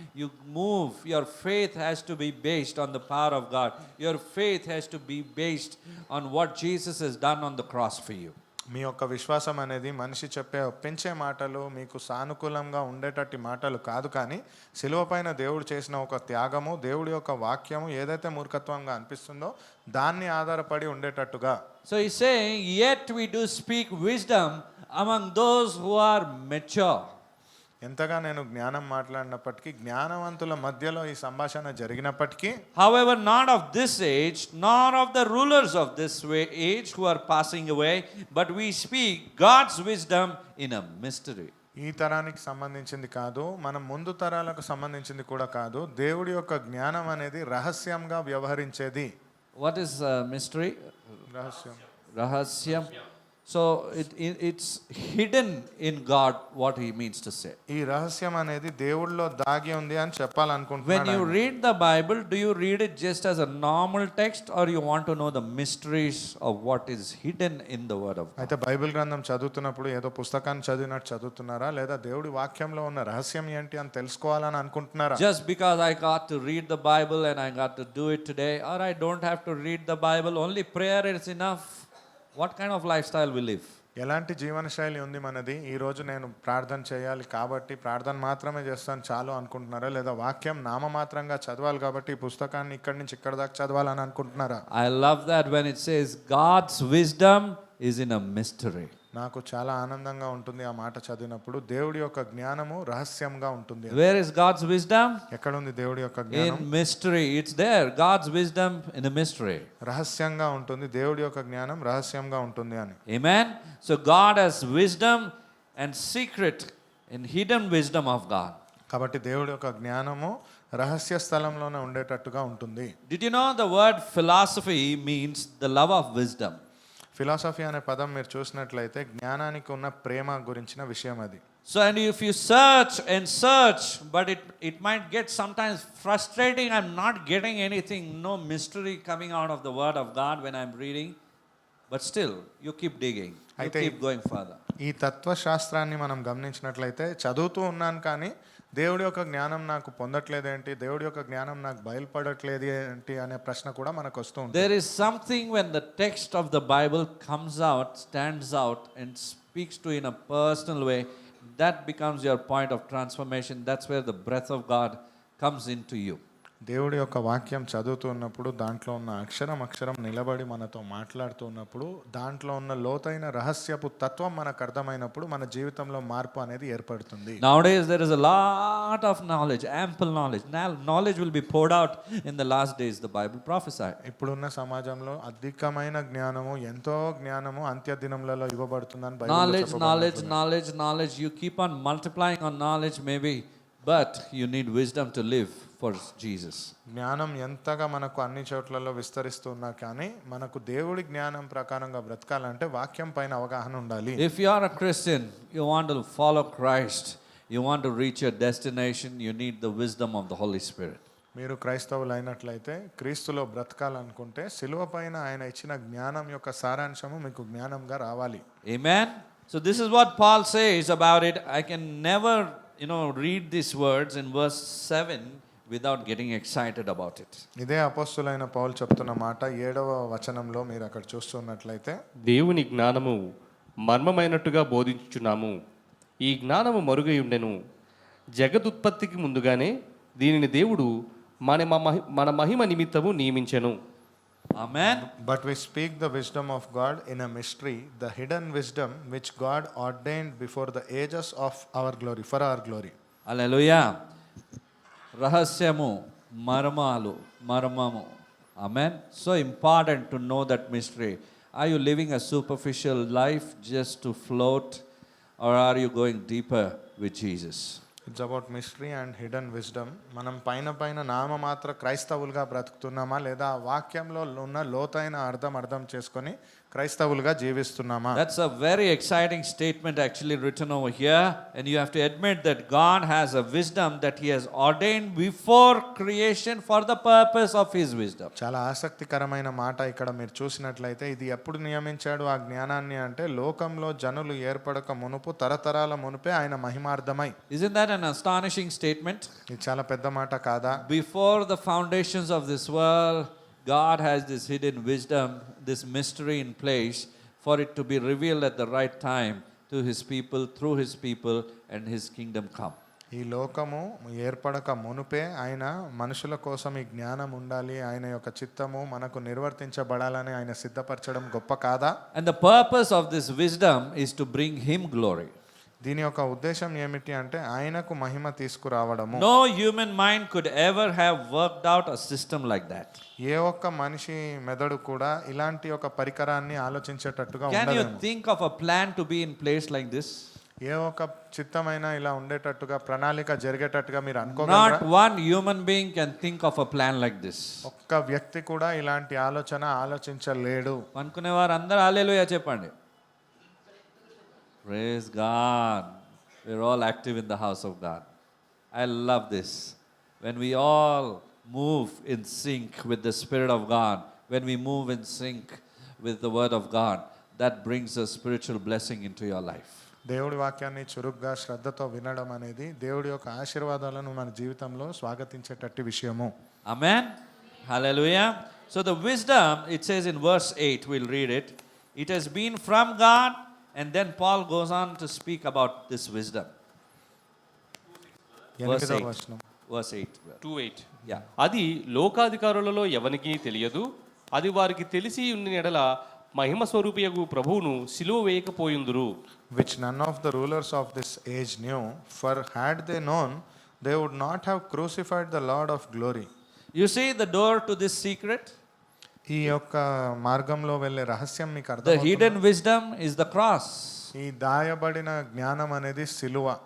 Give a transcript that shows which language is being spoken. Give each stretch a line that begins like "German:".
English: You move, your faith has to be based on the power of God. Your faith has to be based on what Jesus has done on the cross for you.
Telugu: మీ యొక్క విశ్వాసం అనేది మనిషి చెప్పే ఒప్పించే మాటలు, మీకు సానుకూలంగా ఉండేటట్టి మాటలు కాదు, కానీ సిలువ పైన దేవుడు చేసిన ఒక త్యాగము, దేవుడి యొక్క వాక్యము ఏదైతే మూర్ఖత్వంగా అనిపిస్తుందో దాన్ని ఆధారపడి ఉండేటట్టుగా.
English: So he's saying, yet we do speak wisdom among those who are mature.
Telugu: ఎంతగా నేను జ్ఞానం మాట్లాడినప్పటికీ, జ్ఞానవంతుల మధ్యలో ఈ సంభాషణ జరిగినప్పటికీ,
English: However, not of this age, nor of the rulers of this age who are passing away, but we speak God's wisdom in a mystery.
Telugu: ఈ తరానికి సంబంధించింది కాదు, మనం ముందు తరాలకు సంబంధించింది కూడా కాదు, దేవుడి యొక్క జ్ఞానం అనేది రహస్యంగా వ్యవహరించేది.
English: What is mystery?
Telugu: రహస్యం. Rahasyam.
English: So it's hidden in God what he means to say.
Telugu: ఈ రహస్యం అనేది దేవుడిలో దాగి ఉంది అని
English: When
Telugu: చెప్పాలనుకుంటున్నాను.
English: you read the Bible, do you read it just as a normal text or you want to know the mysteries of what is hidden in the word of God?
Telugu: అయితే Bible గ్రంథం చదువుతున్నప్పుడు ఏదో పుస్తకాన్ని చదివినట్టు చదువుతున్నారా, లేదా దేవుడి వాక్యంలో ఉన్న రహస్యం ఏంటి అని తెలుసుకోవాలని అనుకుంటున్నారా?
English: Just because I got to read the Bible and I got to do it today, or I don't have to read the Bible, only prayer is enough. What kind of lifestyle we live?
Telugu: ఎలాంటి జీవన శైలి ఉంది మనది? ఈ రోజు నేను ప్రార్థన చేయాలి కాబట్టి ప్రార్థన మాత్రమే చేస్తాను చాలు అనుకుంటున్నారా, లేదా వాక్యం నామమాత్రంగా చదవాలి కాబట్టి ఈ పుస్తకాన్ని ఇక్కడి నుంచి ఇక్కడ దాకా చదవాలని అనుకుంటున్నారా?
English: I love that when it says God's wisdom is in a mystery.
Telugu: నాకు చాలా ఆనందంగా ఉంటుంది ఆ మాట చదివినప్పుడు. దేవుడి యొక్క జ్ఞానము రహస్యంగా ఉంటుంది.
English: Where is God's wisdom?
Telugu: ఎక్కడ ఉంది దేవుడి యొక్క జ్ఞానం?
English: In mystery. It's there. God's wisdom in a mystery.
Telugu: రహస్యంగా ఉంటుంది, దేవుడి యొక్క జ్ఞానం రహస్యంగా ఉంటుంది అని.
English: Amen. So God has wisdom and secret and hidden wisdom of God.
Telugu: కాబట్టి దేవుడి యొక్క జ్ఞానము రహస్య స్థలంలోనే ఉండేటట్టుగా ఉంటుంది.
English: Did you know the word philosophy means the love of wisdom?
Telugu: Philosophy అనే పదం మీరు చూసినట్లయితే జ్ఞానానికి ఉన్న ప్రేమ గురించిన విషయం అది.
English: So and if you search and search, but it might get sometimes frustrating. I'm not getting anything, no mystery coming out of the word of God when I'm reading. But still, you keep digging. You keep going further.
Telugu: ఈ తత్వశాస్త్రాన్ని మనం గమనించినట్లయితే చదువుతూ ఉన్నాను, కానీ దేవుడి యొక్క జ్ఞానం నాకు పొందట్లేదేంటి, దేవుడి యొక్క జ్ఞానం నాకు బయలుపడట్లేదు ఏంటి అనే ప్రశ్న కూడా మనకు వస్తూ ఉంటుంది.
English: There is something when the text of the Bible comes out, stands out and speaks to you in a personal way, that becomes your point of transformation. That's where the breath of God comes into you.
Telugu: దేవుడి యొక్క వాక్యం చదువుతూ ఉన్నప్పుడు, దాంట్లో ఉన్న అక్షరం నిలబడి మనతో మాట్లాడుతూ ఉన్నప్పుడు, దాంట్లో ఉన్న లోతైన రహస్యపు తత్వం మనకు అర్థమైనప్పుడు మన జీవితంలో మార్పు అనేది ఏర్పడుతుంది.
English: Nowadays there is a lot of knowledge, ample knowledge. Knowledge will be poured out in the last days, the Bible prophesied.
Telugu: ఇప్పుడున్న సమాజంలో అధికమైన జ్ఞానము, ఎంతో జ్ఞానము అంత్య దినములలో ఇవ్వబడుతుందని బైబిల్లో చెప్పబడింది.
English: Knowledge. You keep on multiplying on knowledge maybe, but you need wisdom to live for Jesus.
Telugu: జ్ఞానం ఎంతగా మనకు అన్ని చోట్లలో విస్తరిస్తున్నా కానీ మనకు దేవుడి జ్ఞానం ప్రకారంగా బ్రతకాలంటే వాక్యం పైన అవగాహన ఉండాలి.
English: If you are a Christian, you want to follow Christ, You want to reach your destination, you need the wisdom of the Holy Spirit.
Telugu: మీరు క్రైస్తవులు అయినట్లయితే క్రీస్తులో బ్రతకాలనుకుంటే సిలువ పైన ఆయన ఇచ్చిన జ్ఞానం యొక్క సారాంశము మీకు జ్ఞానంగా రావాలి.
English: Amen. So this is what Paul says about it. I can never, read these words in verse 7 without getting excited about it.
Telugu: ఇదే అపోస్తులైన పౌలు చెప్తున్న మాట 7వ వచనంలో మీరు అక్కడ చూస్తున్నట్లయితే, దేవుని జ్ఞానము మర్మమైనట్టుగా బోధించుచున్నాము. ఈ జ్ఞానము మరుగై ఉండెను. జగదుత్పత్తికి ముందుగానే దీనిని దేవుడు మన మహిమ నిమిత్తము నియమించెను.
English: Amen. but we speak the wisdom of God in a mystery, the hidden wisdom which God ordained before the ages of our glory, for our glory. Hallelujah.
Telugu: Rahasyamu, marmamu.
English: Amen. So important to know that mystery. Are you living a superficial life just to float, or are you going deeper with Jesus? It's about mystery and hidden wisdom.
Telugu: మనం పైన నామమాత్ర క్రైస్తవులుగా బ్రతుకుతున్నామా లేదా ఆ వాక్యంలో ఉన్న లోతైన అర్థం చేసుకొని క్రైస్తవులుగా జీవిస్తున్నామా?
English: That's a very exciting statement actually written over here, and you have to admit that God has a wisdom that he has ordained before creation for the purpose of his wisdom.
Telugu: చాలా ఆసక్తికరమైన మాట ఇక్కడ మీరు చూసినట్లయితే, ఇది ఎప్పుడు నియమించాడు ఆ జ్ఞానాన్ని అంటే లోకంలో జనులు ఏర్పడక మునుపు తరతరాల మునుపే ఆయన మహిమార్థమై.
English: Isn't that an astonishing statement?
Telugu: ఇది చాలా పెద్ద మాట కాదా?
English: Before the foundations of this world, God has this hidden wisdom, this mystery in place for it to be revealed at the right time to his people, through his people, and his kingdom come.
Telugu: ఈ లోకము ఏర్పడక మునుపే ఆయన మనుషుల కోసం ఈ జ్ఞానం ఉండాలి, ఆయన యొక్క చిత్తము మనకు నిర్వర్తించబడాలని ఆయన సిద్ధపరచడం గొప్ప కాదా?
English: And the purpose of this wisdom is to bring him glory.
Telugu: దీని యొక్క ఉద్దేశం ఏమిటి అంటే ఆయనకు మహిమ తీసుకురావడము.
English: No human mind could ever have worked out a system like that.
Telugu: ఏ ఒక్క మనిషి మెదడు కూడా ఇలాంటి ఒక పరికరాన్ని ఆలోచించేటట్టుగా
English: Can you
Telugu: ఉండదు.
English: think of a plan to be in place like this?
Telugu: ఏ ఒక్క చిత్తమైన ఇలా ఉండేటట్టుగా ప్రణాళిక జరిగేటట్టుగా మీరు అనుకోగలరా?
English: Not one human being can think of a plan like this.
Telugu: ఒక్క వ్యక్తి కూడా ఇలాంటి ఆలోచించలేడు. అనుకునేవారు అందరూ హల్లెలూయా చెప్పండి.
English: Praise God. We're all active in the house of God. I love this. When we all move in sync with the Spirit of God, when we move in sync with the Word of God, that brings a spiritual blessing into your life.
Telugu: దేవుడి వాక్యాన్ని చురుగ్గా శ్రద్ధతో వినడం అనేది దేవుడి యొక్క ఆశీర్వాదాలను మన జీవితంలో స్వాగతించేటట్టి విషయము.
English: Amen. Hallelujah. So the wisdom, it says in verse 8, we'll read it. It has been from God. And then Paul goes on to speak about this wisdom. Verse 8. Verse 8. 2:8. Yeah.
Telugu: అది లోకాధికారులలో ఎవనికి తెలియదు. అది వారికి తెలిసి ఉన్న ఎడల మహిమ స్వరూపియగు ప్రభువును సిలువ వేయకపోయిందురు.
English: Which none of the rulers of this age knew, for had they known, they would not have crucified the Lord of glory. You see the door to this secret?
Telugu: ఈ యొక్క మార్గంలో వెళ్ళే రహస్యం మీకు
English: The
Telugu: అర్థమవుతుందా?
English: hidden wisdom is the cross.
Telugu: ఈ దాయబడిన జ్ఞానం అనేది సిలువ.